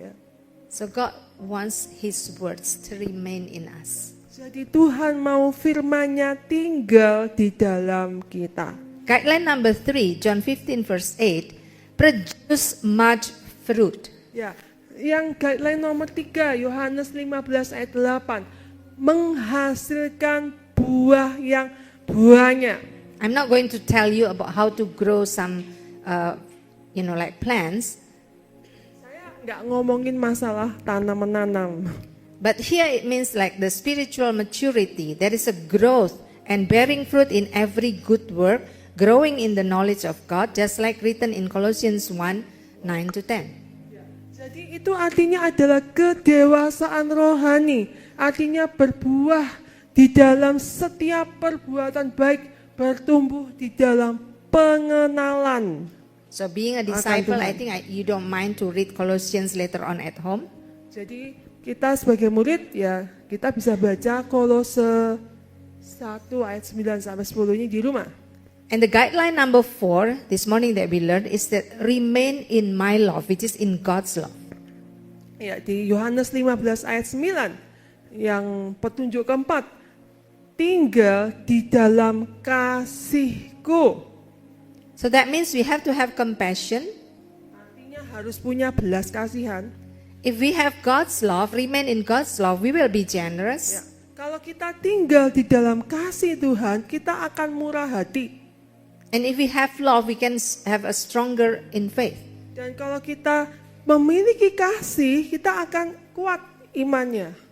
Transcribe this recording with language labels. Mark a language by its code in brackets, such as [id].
[id] Ya. [en] So God wants His words to remain in us. [id] Jadi Tuhan mau firman-Nya tinggal di dalam kita. [en] Guideline number 3, John 15 verse 8, produce much fruit. [id] Ya, yang guideline nomor 3, Yohanes 15 ayat 8, menghasilkan buah yang banyak. [en] I'm not going to tell you about how to grow some, like plants. [id] Saya nggak ngomongin masalah tanam-menanam. [en] But here it means like the spiritual maturity. There is a growth and bearing fruit in every good work, growing in the knowledge of God, just like written in Colossians 1, 9-10. [id] Jadi itu artinya adalah kedewasaan rohani. Artinya berbuah di dalam setiap perbuatan baik, bertumbuh di dalam pengenalan. [en] So being a disciple, I think you don't mind to read Colossians later on at home. [id] Jadi kita sebagai murid ya kita bisa baca Kolose 1 ayat 9 sampai 10 ini di rumah. [en] And the guideline number 4 this morning that we learned is that remain in my love, which is in God's love. [id] Ya, di Yohanes 15 ayat 9 yang petunjuk keempat, tinggal di dalam kasihku. [en] So that means we have to have compassion. [id] Artinya harus punya belas kasihan. [en] If we have God's love, remain in God's love, we will be generous. [id] Ya, kalau kita tinggal di dalam kasih Tuhan, kita akan murah hati. [en] And if we have love, we can have a stronger in faith. [id] Dan kalau kita memiliki kasih, kita akan kuat imannya.